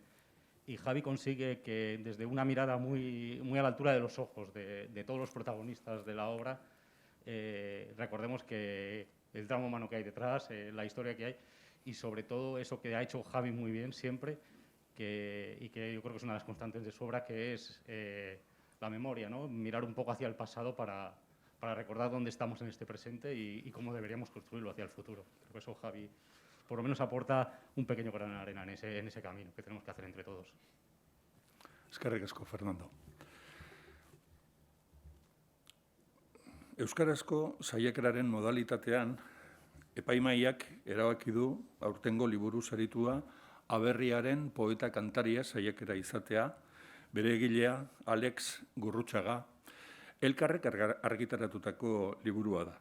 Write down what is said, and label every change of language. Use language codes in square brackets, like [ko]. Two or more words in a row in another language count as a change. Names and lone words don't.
[es] Y Javi consigue que desde una mirada muy a la altura de los ojos de todos los protagonistas de la obra, recordemos que el drama humano que hay detrás, la historia que hay y sobre todo eso que ha hecho Javi muy bien siempre, y que yo creo que es una de las constantes de su obra, que es la memoria, ¿no? Mirar un poco hacia el pasado para recordar dónde estamos en este presente y cómo deberíamos construirlo hacia el futuro. Creo que eso Javi por lo menos aporta un pequeño grano de arena en ese camino que tenemos que hacer entre todos. [eu] Eskerrik asko, Fernando. Euskarazko saiakeraren modalitatean, epaimaiak erabaki du aurtengo liburu saritua Aberriaren poeta kantaria saiakera izatea, bere egilea Alex Gurrutxaga, elkarrek argitaratutako liburua da.